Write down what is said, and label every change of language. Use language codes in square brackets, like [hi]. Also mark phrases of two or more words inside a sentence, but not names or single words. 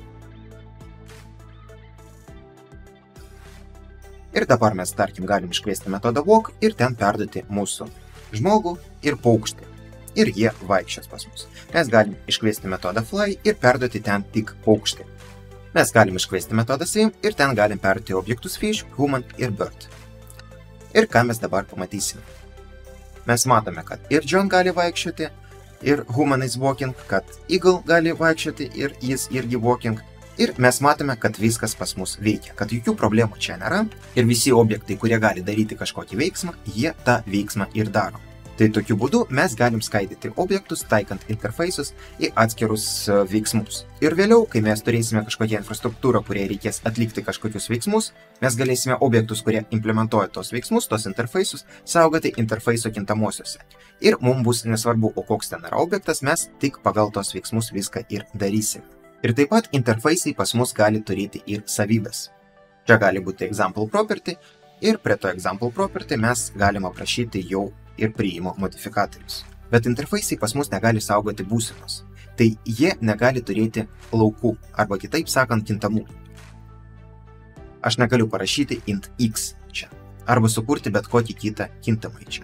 [lt] Ir dabar mes, tarkim, galim iškviesti metodą walk ir ten perduoti mūsų žmogų ir paukštį. Ir jie vaikščios pas mus. Mes galim iškviesti metodą fly ir perduoti ten tik paukštį. Mes galim iškviesti metodą swim ir ten galim perduoti objektus fish, human ir bird. Ir ką mes dabar pamatysime? Mes matome, kad ir John gali vaikščioti, ir [en] human is walking, [lt] kad eagle gali vaikščioti ir jis irgi walking. Ir mes matome, kad viskas pas mus veikia, kad jokių problemų čia nėra ir visi objektai, kurie gali daryti kažkokį veiksmą, jie tą veiksmą ir daro. Tai tokiu būdu mes galim skaidyti objektus, taikant interfeisus į atskirus veiksmus. Ir vėliau, kai mes turėsime kažkokią infrastruktūrą, kurie reikės atlikti kažkokius veiksmus, mes galėsime objektus, kurie implementuoja tos veiksmus, tos interfeisus, saugoti interfeiso kintamosiuose. Ir mums bus nesvarbu, o koks ten yra objektas, mes tik pagal tos veiksmus viską ir darysime. Ir taip pat interfeisai pas mus gali turėti ir savybės. Čia gali būti [en] example property [lt] ir prie to [en] example property [lt] mes galim aprašyti jau ir priimo modifikatorius. Bet interfeisai pas mus negali saugoti būsenos. Tai jie negali turėti laukų, arba kitaip sakant, kintamų. Aš negaliu parašyti int x čia, arba sukurti bet kokį kitą kintamą čia.